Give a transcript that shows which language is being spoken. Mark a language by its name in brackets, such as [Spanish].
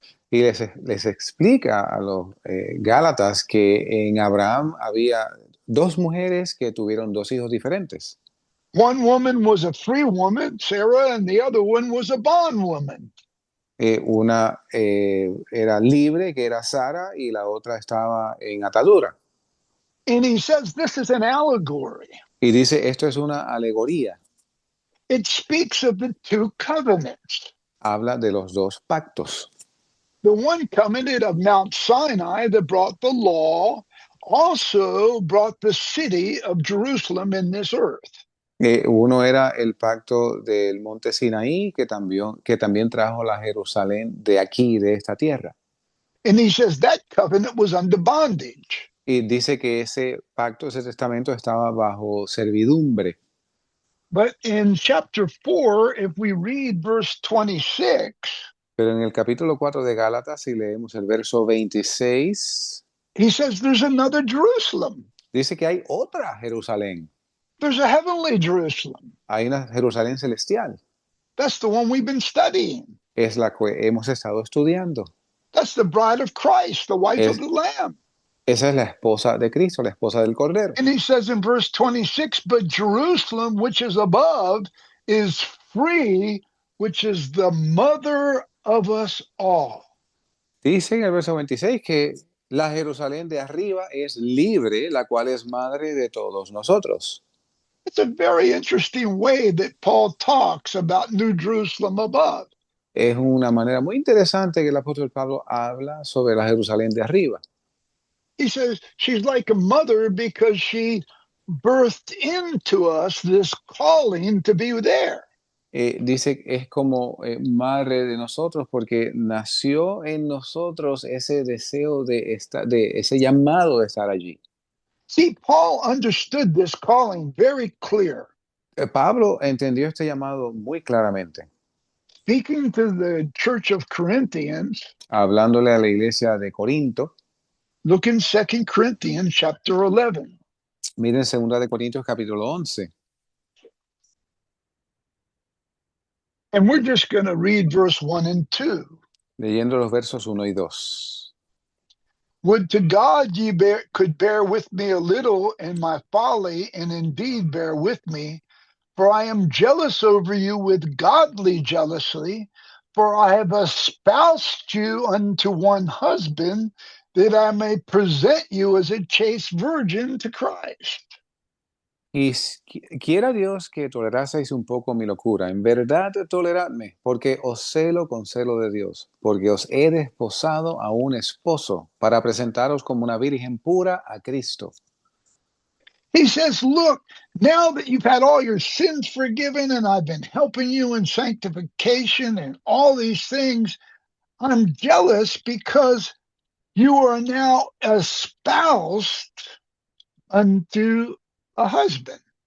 [Spanish] y les explica a los Gálatas que en Abraham había dos mujeres que tuvieron dos hijos diferentes. [English] One woman was a free woman, Sarah, and the other one was a bondwoman. [Spanish] Una era libre, que era Sara, y la otra estaba en atadura. [English] And he says this is an allegory. [Spanish] Y dice, esto es una alegoría. [English] It speaks of the two covenants. [Spanish] Habla de los dos pactos. [English] The one covenant of Mount Sinai that brought the law also brought the city of Jerusalem in this earth. [Spanish] Uno era el pacto del monte Sinaí, que también trajo la Jerusalén de aquí, de esta tierra. [English] And he says that covenant was under bondage. [Spanish] Y dice que ese pacto, ese testamento estaba bajo servidumbre. [English] But in chapter 4, if we read verse 26, [Spanish] Pero en el capítulo 4 de Gálatas, si leemos el verso 26, [English] he says there's another Jerusalem. [Spanish] dice que hay otra Jerusalén. [English] There's a heavenly Jerusalem. [Spanish] Hay una Jerusalén celestial. [English] That's the one we've been studying. [Spanish] Es la que hemos estado estudiando. [English] That's the bride of Christ, the wife of the Lamb. [Spanish] Esa es la esposa de Cristo, la esposa del Cordero. [English] And he says in verse 26, but Jerusalem, which is above, is free, which is the mother of us all. [Spanish] Dice en el verso 26 que la Jerusalén de arriba es libre, la cual es madre de todos nosotros. [English] It's a very interesting way that Paul talks about New Jerusalem above. [Spanish] Es una manera muy interesante que el apóstol Pablo habla sobre la Jerusalén de arriba. [English] He says she's like a mother because she birthed into us this calling to be there. [Spanish] Dice que es como madre de nosotros porque nació en nosotros ese deseo de estar, de ese llamado de estar allí. [English] See, Paul understood this calling very clear. [Spanish] Pablo entendió este llamado muy claramente. [English] Speaking to the church of Corinthians, [Spanish] Hablándole a la iglesia de Corinto, [English] look in 2 Corinthians chapter 11. [Spanish] miren 2 de Corintios capítulo 11. [English] And we're just going to read verse 1 and 2. [Spanish] Leyendo los versos 1 y 2. [English] Would to God ye could bear with me a little in my folly, and indeed bear with me, for I am jealous over you with godly jealousy, for I have espoused you unto one husband, that I may present you as a chaste virgin to Christ. [Spanish] Y quiera Dios que toleraseis un poco mi locura. En verdad toleradme, porque os celo con celo de Dios, porque os he desposado a un esposo para presentaros como una virgen pura a Cristo. [English] He says, look, now that you've had all your sins forgiven and I've been helping you in sanctification and all these things, I'm jealous because you are now espoused unto a husband.